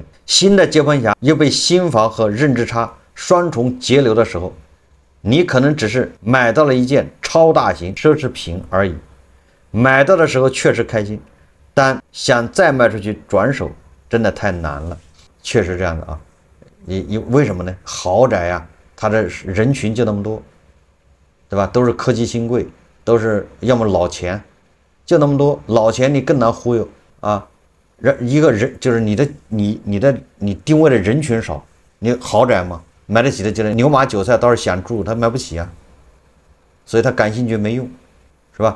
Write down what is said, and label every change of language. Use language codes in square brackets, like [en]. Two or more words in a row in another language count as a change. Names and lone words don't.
[zh] 新的接盘侠又被新房和認知差雙重截流的時候，你可能只是買到了一件超大型奢侈品而已。買到的時候確實開心，但想再賣出去轉手真的太難了。確實這樣的啊，你為什麼呢？豪宅啊，它的人群就那麼多，對吧？都是科技新貴，都是要麼老錢，就那麼多老錢，你更難忽悠啊。一個人就是你定位的人群少，你豪宅嘛，買得起的就是牛马韭菜倒是想住，他买不起啊，所以他感興趣沒用，是吧？